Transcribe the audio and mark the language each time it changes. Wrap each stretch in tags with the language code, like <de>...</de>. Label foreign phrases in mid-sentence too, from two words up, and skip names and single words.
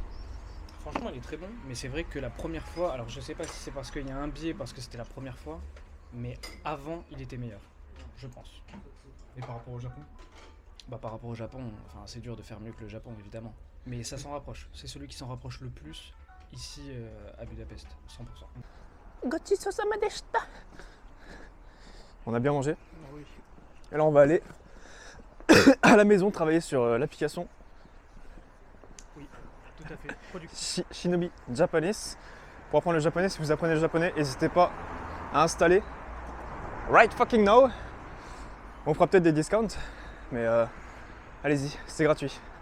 <fr>Franchement, il est très bon, mais c'est vrai que la première fois, alors je sais pas si c'est parce qu'il y a un biais, parce que c'était la première fois, mais avant il était meilleur, je pense. Et par rapport au Japon? Bah par rapport au Japon, enfin c'est dur de faire mieux que le Japon évidemment, mais ça s'en rapproche. C'est celui qui s'en rapproche le plus ici à Budapest, 100%.</fr> <ja>ごちそうさまでした。</ja> <fr>On a bien mangé. Ah oui. Alors on va aller à la maison travailler sur l'application Tout à fait. Production. Shinobi Japanese. Pour apprendre le japonais, si vous apprenez le japonais, n'hésitez pas à installer</fr> <en>right fucking now.</en> <fr>On fera peut-être des discounts, mais allez-y, c'est gratuit.</fr>